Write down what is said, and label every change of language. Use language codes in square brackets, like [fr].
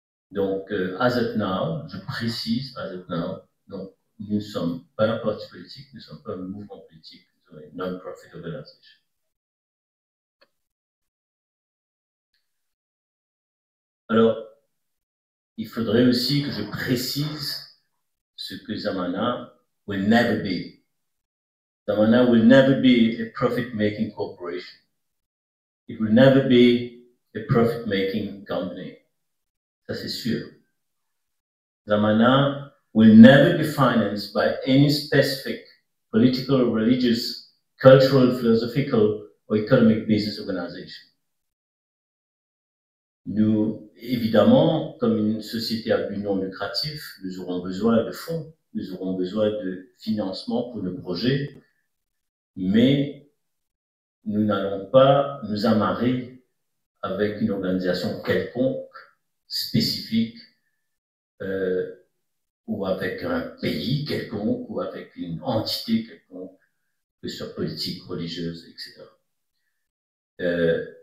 [fr] Donc, [en] as of now, [fr] je précise, as of now, donc nous ne sommes pas un parti politique, nous ne sommes pas un mouvement politique, nous sommes une non-profit organisation. Alors, il faudrait aussi que je précise ce que Zamana [en] will never be. Zamana will never be a profit-making corporation. It will never be a profit-making company. [fr] Ça, c'est sûr. [en] Zamana will never be financed by any specific political, religious, cultural, philosophical, or economic business organization. [fr] Nous, évidemment, comme une société à but non lucratif, nous aurons besoin de fonds, nous aurons besoin de financement pour nos projets, mais nous n'allons pas nous amarrer avec une organisation quelconque, spécifique, ou avec un pays quelconque, ou avec une entité quelconque, que ce soit politique, religieuse, etc.